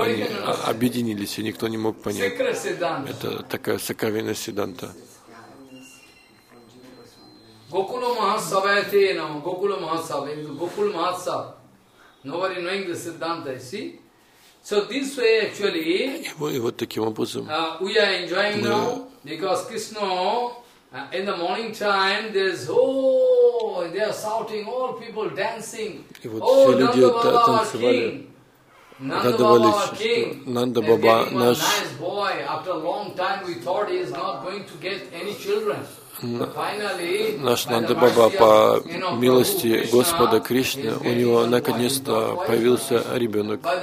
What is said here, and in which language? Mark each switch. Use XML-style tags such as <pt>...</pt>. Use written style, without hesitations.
<ru>Они объединились, и никто не мог понять. Это такая сокровенная Сиддханта. Гокула Махасава, это Гокула Махасава, Гокула Махасава. Никто не знает Сиддханта.</ru> <en>So this way actually</en> <ru>и вот таким образом</ru> <en>we are enjoying now because Krishna in the morning time there's oh they are shouting all people dancing</en> <ru>и вот все люди танцевали радовались Нанда Баба наш</ru> <en>nice boy after a long time we thought he is not going to get any children.</en> <ru>Наш Нанда Баба, по милости Господа Кришны, у него наконец-то появился ребенок.</ru>